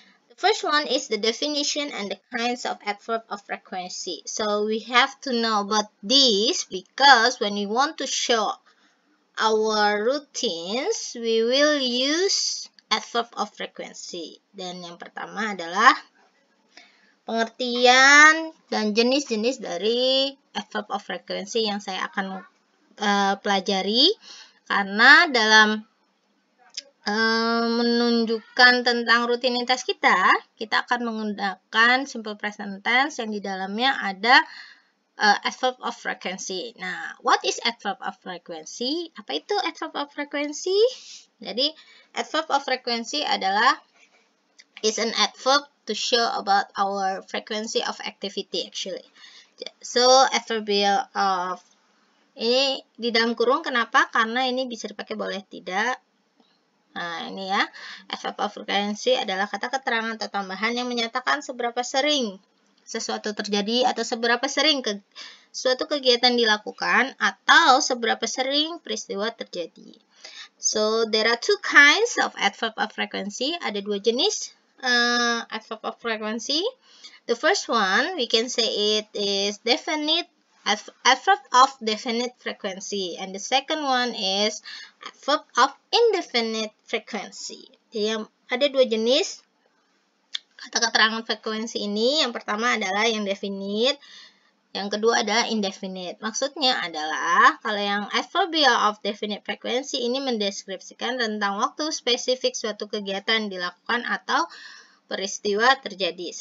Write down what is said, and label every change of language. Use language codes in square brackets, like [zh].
[en] The first one is the definition and the kinds of adverb of frequency. So we have to know about this because when we want to show our routines, we will use adverb of frequency. [id] Dan yang pertama adalah pengertian dan jenis-jenis dari adverb of frequency yang saya akan pelajari, karena dalam menunjukkan tentang rutinitas kita akan menggunakan simple present tense yang di dalamnya ada adverb of frequency. [en] Nah, what is adverb of frequency? [id] Apa itu [en] adverb of frequency? Jadi, adverb of frequency adalah is an adverb to show about our frequency of activity actually. [id] So, adverbial of ini di dalam kurung, kenapa? Karena ini bisa dipakai boleh tidak. Nah, ini ya. Adverb of frequency adalah kata keterangan atau tambahan yang menyatakan seberapa sering sesuatu terjadi atau seberapa sering suatu kegiatan dilakukan atau seberapa sering peristiwa terjadi. [en] So, there are two kinds of adverb of frequency. [id] Ada dua jenis [en] adverb of frequency. The first one, we can say it is definite adverb of definite frequency, and the second one is adverb of indefinite frequency. [id] Jadi ada dua jenis kata keterangan frekuensi ini. Yang pertama adalah yang definite, yang kedua adalah indefinite. Maksudnya adalah kalau yang adverbial of definite frequency ini mendeskripsikan tentang waktu spesifik suatu kegiatan dilakukan atau peristiwa terjadi.